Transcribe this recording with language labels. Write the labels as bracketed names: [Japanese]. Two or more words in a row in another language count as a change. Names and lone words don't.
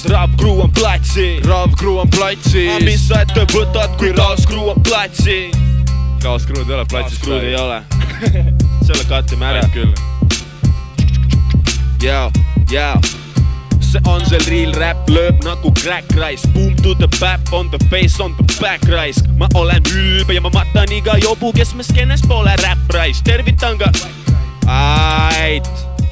[Estonian] Rap Crew on platsi. Rap Crew on platsis. Aga mis sa ette võtad, kui Kaos Crew on platsi? Kaos Crew'd ei ole platsis. Kaos Crew'd ei ole. Selle kattime ära. Küll. Yo. See on see [English] real rap, [Estonian] lööb nagu [English] crack rice. Boom to the bap, on the face, on the back rice. [Estonian] Ma olen ülbe ja ma matan iga jobu, kes me skeenes pole [English] rap rice. [Estonian] Tervitan ka. Ait.